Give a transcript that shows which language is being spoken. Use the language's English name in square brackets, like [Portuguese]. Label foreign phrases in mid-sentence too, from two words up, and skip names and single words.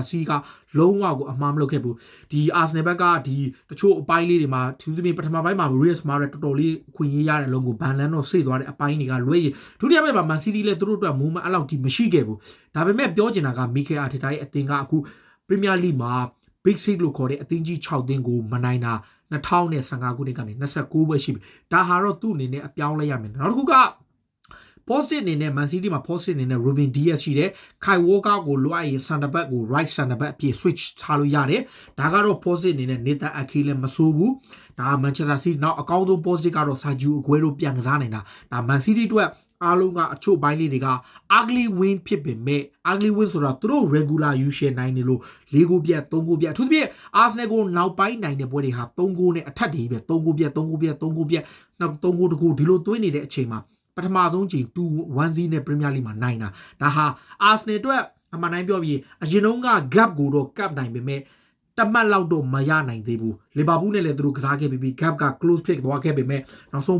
[Burmese] City ကလုံးဝကိုအမှားမလုပ်ခဲ့ဘူးဒီ Arsenal ဘက်ကဒီတချို့အပိုင်းလေးတွေမှာသူသဖြင့်ပထမပိုင်းမှာ Reus Mahrez တော်တော်လေးခွင့်ရရတဲ့အလုံးကို Van Land တော့စေ့သွားတဲ့အပိုင်းတွေကလွဲရင်ဒုတိယပိုင်းမှာ Man City လည်းသူတို့အတွက် movement အဲ့လောက်ကြီးမရှိခဲ့ဘူးဒါပေမဲ့ပြောချင်တာက Mikel Arteta ရဲ့အသင်းကအခု Premier League မှာ Big Six လို့ခေါ်တဲ့အသင်းကြီး6သင်းကိုမနိုင်တာ2015ခုနှစ်ကနေ29ပွဲရှိပြီဒါဟာတော့သူ့အနေနဲ့အပြောင်းလဲရမယ်နောက်တစ်ခုကpositive အနေနဲ့ Man City မှာ positive အနေနဲ့ Ruben Dias ရှိတယ် Kai Walker ကို လိုအပ်ရင် [English] center back [Burmese] ကို [English] right center back [Burmese] အဖြစ် switch ထားလို့ရတယ်ဒါကတော့ positive အနေနဲ့ Nathan Ake လည်းမဆိုးဘူးဒါ Manchester City နောက်အကောင်းဆုံး positive ကတော့ Sergio Aguero ပြန်ကစား နေတာဒါ Man City အတွက်အားလုံးကအချို့ပိုင်းလေးတွေက [English] ugly win [Burmese] ဖြစ်ပေမဲ့ [English] ugly win [Burmese] ဆိုတာသူတို့ [English] regular usual [Burmese] နိုင်နေလို့၄ဂိုးပြတ်၃ဂိုးပြတ်အထူးသဖြင့် Arsenal ကိုနောက်ပိုင်းနိုင်တဲ့ပွဲတွေဟာ၃ဂိုးနဲ့အထက်တွေပဲ၃ဂိုးပြတ်၃ဂိုးပြတ်၃ဂိုးပြတ်နောက်၃ဂိုးတကူဒီလိုသွင်းနေတဲ့အချိန်မှာပထမဆုံးချိန်2-1 နဲ့ Premier League မှာနိုင်တာဒါဟာ Arsenal အတွက်အမှန်တိုင်းပြောပြီးအရင်တုန်းက gap ကိုတော့ cap နိုင်ပေမဲ့တမတ်လောက်တော့မရနိုင်သေးဘူးလီဗာပူးနဲ့လည်းသူတို့ကစားခဲ့ပြီး gap က [English] close play [Burmese] သွားခဲ့ပေမဲ့နောက်ဆုံး